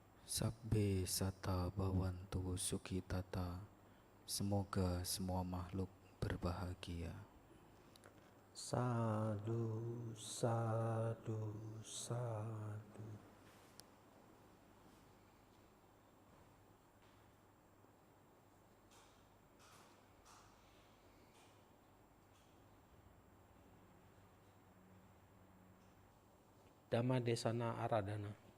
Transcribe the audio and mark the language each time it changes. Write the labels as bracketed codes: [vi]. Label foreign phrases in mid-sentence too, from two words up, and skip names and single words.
[pi] Sabbe sata bhavantu sukhitata. [id] Semoga semua makhluk berbahagia. [pi] Sadu, sadu, sadu. Dhammadesana Aradhana.